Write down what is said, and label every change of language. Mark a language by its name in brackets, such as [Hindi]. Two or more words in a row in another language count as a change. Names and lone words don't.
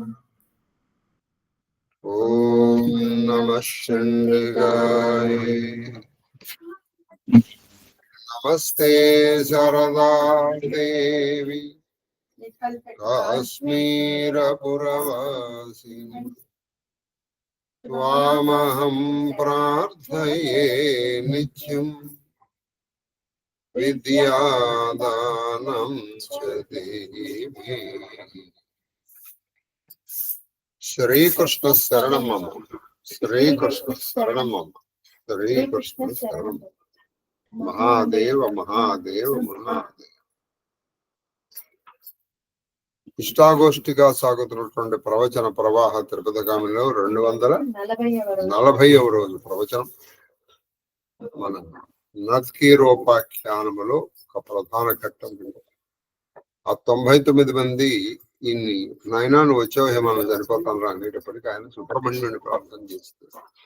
[Sanskrit] ओम नमः चंडिकाय नमस्ते शारदा देवी काश्मीरपुरवासिनी त्वामहं प्रार्थये नित्यं विद्यादानं च देहि। श्री कृष्ण शरणं मम, श्री कृष्ण शरणं मम, श्री कृष्ण शरणं। महादेव महादेव महादेव। [Telugu] ఇష్టాగోష్ఠిగా సాగుతున్నటువంటి ప్రవచన ప్రవాహ తిరుపతి గామిలో 240వ రోజు ప్రవచనం. మన నత్కీరోపాఖ్యానములో ఒక ప్రధాన ఘట్టం. ఆ 99 మంది ఇన్ని నాయనా నువ్వు వచ్చావు హేమను చనిపోతాను రా అనేటప్పటికీ ఆయన సుబ్రహ్మణ్యుని ప్రార్థన చేస్తారు.